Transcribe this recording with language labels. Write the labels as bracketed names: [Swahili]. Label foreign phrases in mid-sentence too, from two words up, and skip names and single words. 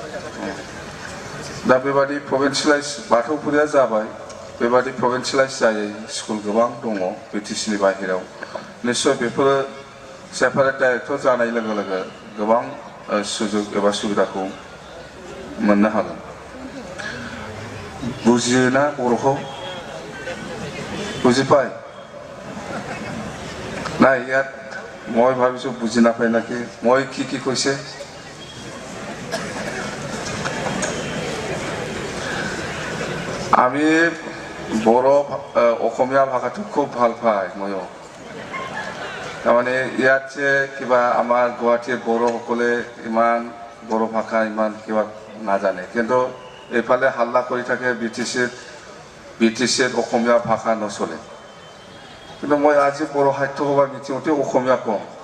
[Bodo] दा बेबादि प्रभिन्सियेलाइज बाथौफुरिया जाबाय, बेबादि प्रभिन्सियेलाइज जायै स्कुल गोबां दङ बिटिसिनि बाहेरायाव। निश्चय बेफोरो [English] separate director [Bodo] जानाय लोगो लोगो गोबां सुजुग एबा सुबिदाखौ मोननो हागोन। बुजियोना बर'खौ? [Assamese] বুজি পায় নাই? ইয়াত মই ভাবিছো বুজি নাপায় নাকি। মই কি কৈছে আমি বড়ো অসমীয়া ভাষাটো খুব ভাল পায় ময়ো তাৰমানে ইয়াত যে কিবা আমাৰ গুৱাহাটীৰ বড়োসকলে ইমান বড়ো ভাষা ইমান কিবা নাজানে কিন্তু এইফালে হাল্লা কৰি থাকে BTCত অসমীয়া ভাষা নচলে কিন্তু মই আজি বড়ো সাহিত্য সভাৰ মিটিঙতে অসমীয়া কম